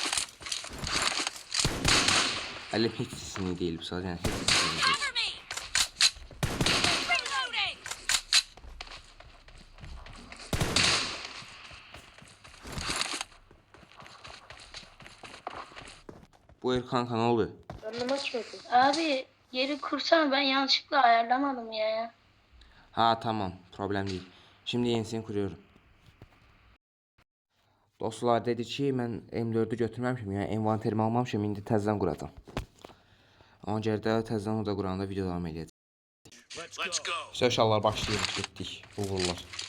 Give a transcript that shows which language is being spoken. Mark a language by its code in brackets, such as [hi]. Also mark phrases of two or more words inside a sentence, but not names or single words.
[az] Əlim heç sesini deyil bu saat, yəni heç sesini deyil. [tr] Buyur kanka, ne oldu? Abi yeri kursana, ben yanlışlıkla ayarlamadım ya. Ha tamam, problem değil. Şimdi yenisini kuruyorum. [az] Dostlar dedi ki mən M4'ü götürməmişim, yəni envanterimi almamışım, indi təzədən quracağam. Ona görə də təzədən orada quranda video devam edəcək. Uşaqlar başlayırıq, getdik. Uğurlar.